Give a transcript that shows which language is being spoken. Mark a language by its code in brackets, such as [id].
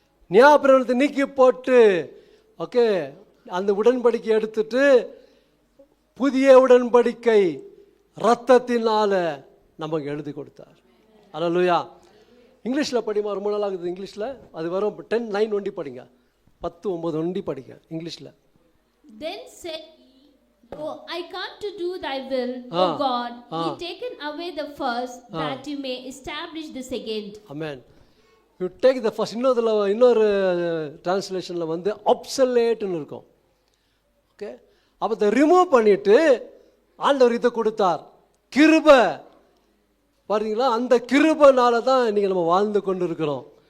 [ta] நியாயப்பிரமாணத்தை நீக்கி போட்டு, ஓகே, அந்த உடன்படிக்கை எடுத்துட்டு புதிய உடன்படிக்கை ரத்தத்தினால நமக்கு எழுதி கொடுத்தார். ஹல்லேலூயா. இங்கிலீஷில் படிமா. ரொம்ப நாள் ஆகுது இங்கிலீஷில். அது வரும் 10:9 ஒண்டி படிங்க, 10:9 ஒண்டி படிங்க இங்கிலீஷில். [en] Then said he, Oh, I come to do thy will, O God. He taken away the first, that you may establish the second. Amen. You take the first. [ta] இன்னொரு டிரான்ஸ்லேஷனில் வந்து obsoleteன்னு இருக்கும். ஓகே. அப்போ அதை ரிமூவ் பண்ணிட்டு ஆண்டவர் இதை கொடுத்தார். கிருபை பாருங்களா, அந்த கிருபைனால தான் இன்னைக்கு நம்ம வாழ்ந்து கொண்டு இருக்கிறோம்.